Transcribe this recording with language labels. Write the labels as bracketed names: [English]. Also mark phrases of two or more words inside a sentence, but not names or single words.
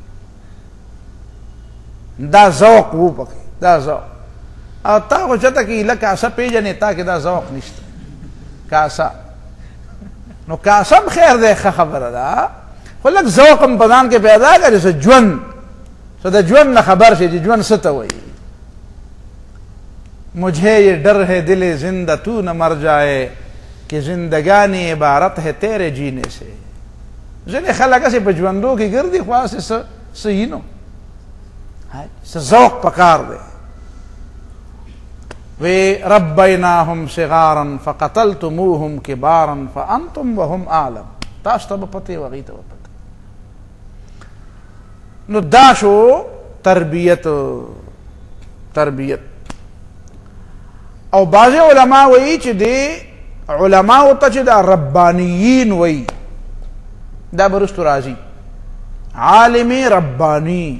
[Pashto] دا ذوق و پکې، دا ذوق. او تا خو چېرته کې ایله کاسه پېژنې، تا کې دا ذوق نشته. کاسه نو کاسه هم خیر دی، ښه خبره ده، خو لږ ذوق هم په ځان کې پیدا کړي، څه ژوند څه د ژوند نه خبر شي چې ژوند څه ته وایي. [Urdu] مجھے یہ ڈر ہے دل زندہ تو نہ مر جائے کہ زندگانی عبارت ہے تیرے جینے سے. [Pashto] ځینې خلک هسې په ژوندو کې ګرځي خو هسې څه یي نو څه ذوق پکار دی. [Arabic] وی ربیناهم صغارا فقتلتموهم کبارا فانتم وهم اعلم، [Pashto] تاسو ته به پته وي هغوی ته به پته. نو دا شو تربیت. او بعض علماء وی چې دی علماء ته چې دا ربانیین وی، دا برستو راځي عالم ربانی.